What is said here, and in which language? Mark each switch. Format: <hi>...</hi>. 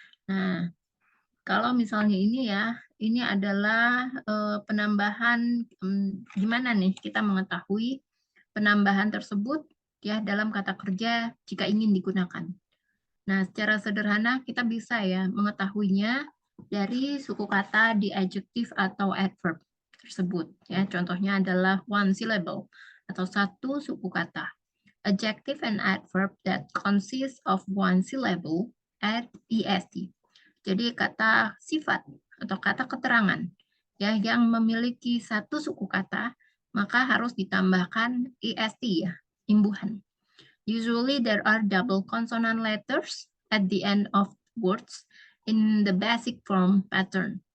<id>Nah, kalau misalnya ini ya, ini adalah penambahan, gimana nih kita mengetahui penambahan tersebut ya dalam kata kerja jika ingin digunakan. Nah, secara sederhana kita bisa ya mengetahuinya dari suku kata di adjective atau adverb tersebut. Ya, contohnya adalah</id> <en>one syllable</en> <id>atau satu suku kata.</id> <en>Adjective and adverb that consist of one syllable add est.</en> <id>Jadi kata sifat atau kata keterangan ya yang memiliki satu suku kata maka harus ditambahkan est ya, imbuhan.</id> <en>Usually there are double consonant letters at the end of words in the basic form pattern.</en>